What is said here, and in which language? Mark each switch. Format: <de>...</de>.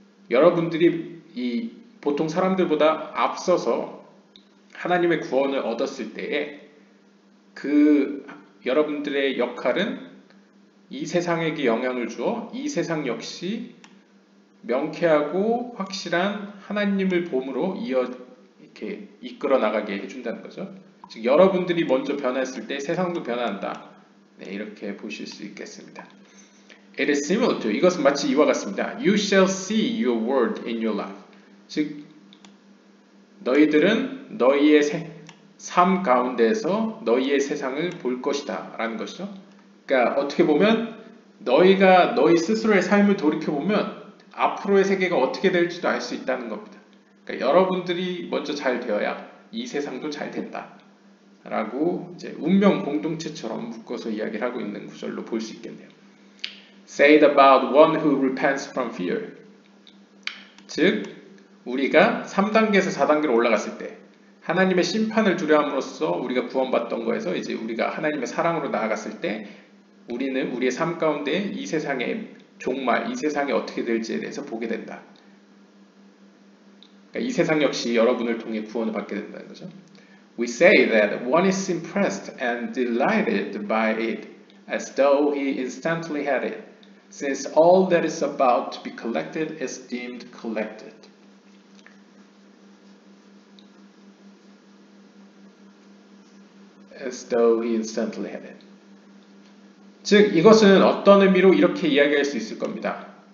<ko>여러분들이 이 보통 사람들보다 앞서서 하나님의 구원을 얻었을 때에 그 여러분들의 역할은 이 세상에게 영향을 주어 이 세상 역시 명쾌하고 확실한 하나님을 봄으로 이렇게 이끌어 나가게 해준다는 거죠. 즉 여러분들이 먼저 변했을 때 세상도 변한다. 네, 이렇게 보실 수 있겠습니다.</ko> <en>It is similar to</en> <ko>이것은 마치 이와 같습니다.</ko> <en>You shall see your word in your life.</en> <ko>즉 너희들은 너희의 삶 가운데에서 너희의 세상을 볼 것이다 라는 것이죠. 그러니까 어떻게 보면 너희가 너희 스스로의 삶을 돌이켜보면 앞으로의 세계가 어떻게 될지도 알 수 있다는 겁니다. 그러니까 여러분들이 먼저 잘 되어야 이 세상도 잘 된다 라고 이제 운명 공동체처럼 묶어서 이야기를 하고 있는 구절로 볼 수 있겠네요.</ko> <en>Say it about one who repents from fear.</en> <ko>즉 우리가 3단계에서 4단계로 올라갔을 때 하나님의 심판을 두려움으로써 우리가 구원받던 거에서 이제 우리가 하나님의 사랑으로 나아갔을 때 우리는 우리의 삶 가운데 이 세상의 종말, 이 세상이 어떻게 될지에 대해서 보게 된다. 그러니까 이 세상 역시 여러분을 통해 구원을 받게 된다는 거죠.</ko> <en>We say that one is impressed and delighted by it as though he instantly had it, since all that is about to be collected is deemed collected. As though he instantly had it.</en> <ko>즉, 이것은 어떤 의미로 이렇게 이야기할 수 있을 겁니다.</ko>